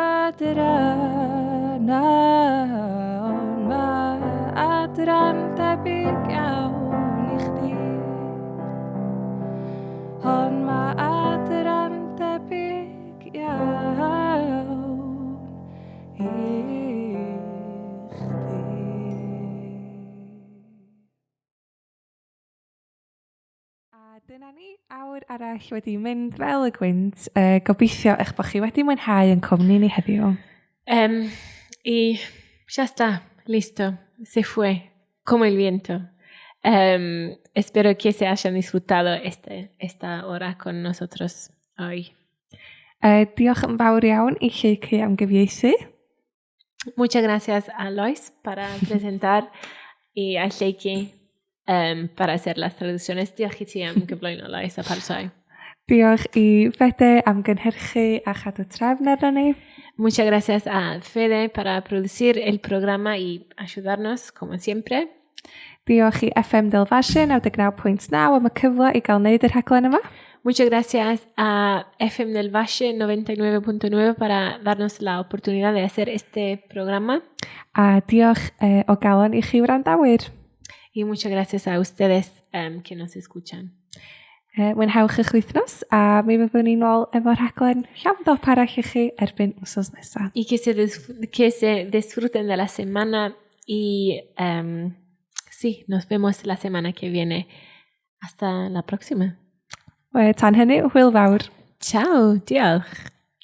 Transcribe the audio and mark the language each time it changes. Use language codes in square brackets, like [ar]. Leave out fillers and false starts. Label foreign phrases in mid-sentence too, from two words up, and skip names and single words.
[cy] adran on ma adran debyg iawn I chdi On ma adran debyg iawn I chdi A dyna ni, awr arall wedi mynd fel y gwynt. Gobeithio eich bod chi wedi mwynhau yn cwmni ni heddiw. [es] Y ya está, listo, se fue, como el viento. Espero que se hayan disfrutado esta hora con nosotros hoy. [cy] Diolch yn fawr iawn I Lleicu am gyfieithu. [es] Muchas gracias a Lois para presentar y a Sheiki para hacer las traducciones. [cy] Diolch I ti am gyflwyno Lois a parsoi. Diolch I Fede am gynhyrchu a chadw trefn arno ni. [es] Muchas gracias a Fede para producir el programa y ayudarnos, como siempre. [cy] Diolch I FM Delfasio 99.9 am y cyfle I gael wneud yr rhaglen yma. [es] Muchas gracias a FM del Valle 99.9 para darnos la oportunidad de hacer este programa. [cy] A diolch o galon I chi wrandawyr. [es] Y muchas gracias a ustedes que nos escuchan. [cy] Mwynhewch eich wythnos a mi fyddwn ni nôl efo'r rhaglen llawn dop arall I chi erbyn wsos nesaf. [es] Y que se disfruten de la semana y sí, nos vemos la semana que viene. Hasta la próxima. [cy] Tan hynny, hwyl fawr. Ciao, diolch.